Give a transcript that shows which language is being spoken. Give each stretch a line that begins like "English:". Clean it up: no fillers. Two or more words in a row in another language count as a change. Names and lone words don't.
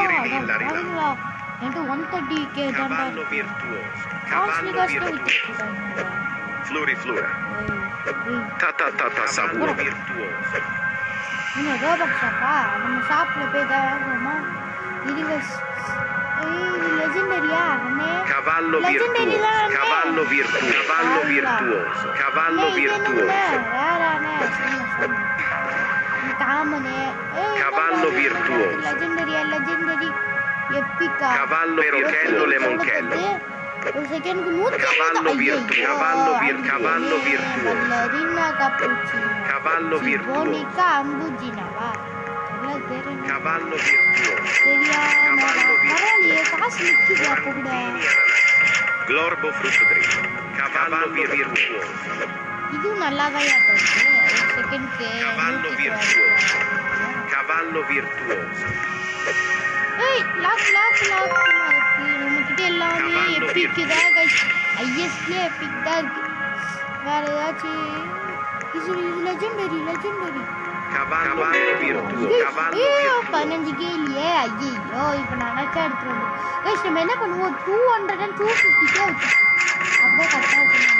Tamil: என்கிட்ட 130K தான்டா. Floriflora. Ta saburo virtuoso. என்ன
English: robot shop-ah?
Tamil: நம்ம ஷாப்பில் போய் தான் வாங்குவோமா? இது லெஜெண்டரியா? Cavallo virtuoso. Cavallo virtuoso. Cavallo virtuoso. காமனே Cavallo virtuoso.
English: legendary epic-ah.
Tamil: Cavallo Perochello Lemonchello. ஒரு செகண்ட்க்கு 100 Cavallo virtuoso. Cavallo virtuoso. Ballerina cappuccino. Cavallo virtuoso. Monica Ambuginawa. Cavallo virtuoso. பரவாயில்லையே காசு நிற்குது அப்போ கூட. Glorbo frutto dritto. Cavallo virtuoso. இதுவும் நல்லா தான் இருக்கு. ஒரு செகண்ட்க்கு Cavallo virtuoso. Cavallo virtuoso. ஏய் லாக் நம்மகிட்ட எல்லாமே எப்பிக் தான் கைஸ். ஐஎஸ்ல எப்பிக் தான் இருக்கு. வேற ஏதாச்சும் இது லெஜெண்டரி Cavallo virtuoso. Cavallo 15K இல்லையே. ஐயோ இப்போ நான் நினைச்சா எடுத்துட்டு வந்து கைஸ் நம்ம என்ன பண்ணுவோம் 200 and 250K வச்சு அப்படியே கரெக்டாக இருக்கு.